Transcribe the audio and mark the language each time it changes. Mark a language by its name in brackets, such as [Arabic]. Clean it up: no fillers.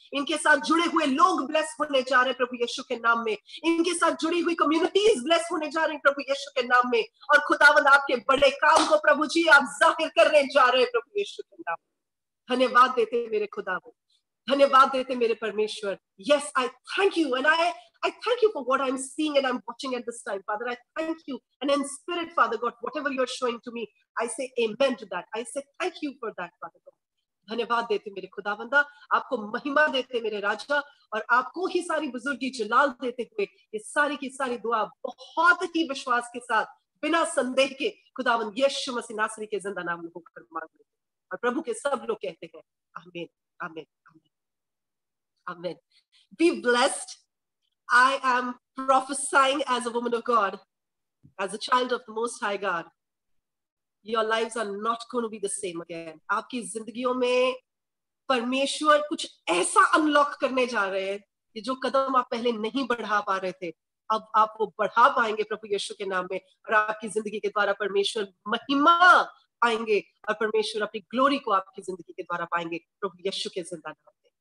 [Hindi] इनके साथ जुड़े हुए लोग ब्लेस होने जा रहे हैं प्रभु यीशु के नाम में। इनके साथ जुड़ी हुई कम्युनिटीज ब्लेस होने जा रही हैं प्रभु यीशु के नाम में। और खुदावन आपके बड़े काम को प्रभु जी आप जाहिर करने जा रहे हैं प्रभु यीशु के नाम में। धन्यवाद देते मेरे खुदावन, धन्यवाद देते मेरे परमेश्वर। [English] Yes, I thank you and I thank you for what I'm seeing and I'm watching at this time, Father. I thank you, and in spirit, Father God, whatever you're showing to me, I say amen to that. I say thank you for that, Father God. [Hindi] धन्यवाद देते मेरे खुदावंदा, आपको महिमा देते मेरे राजा, और आपको ही सारी बुजुर्गी जलाल देते हुए ये सारी की सारी दुआ बहुत ही विश्वास के साथ बिना संदेह के खुदावंद यीशु मसीह नासरी के जिंदा नाम में होकर मांग लेते हैं। और प्रभु के सब लोग कहते हैं आमीन, आमीन, आमीन, आमीन। [English] Be blessed. I am prophesying as a woman of God, as a child of the Most High God. Your lives are not going to be the same again. [Hindi] आपकी जिंदगियों में परमेश्वर कुछ ऐसा अनलॉक करने जा रहे हैं कि जो कदम आप पहले नहीं बढ़ा पा रहे थे, अब आप वो बढ़ा पाएंगे प्रभु यीशु के नाम में। और आपकी जिंदगी के द्वारा परमेश्वर महिमा पाएंगे और परमेश्वर अपनी ग्लोरी को आपकी जिंदगी के द्वारा पाएंगे प्रभु यीशु के जिंदा नाम में।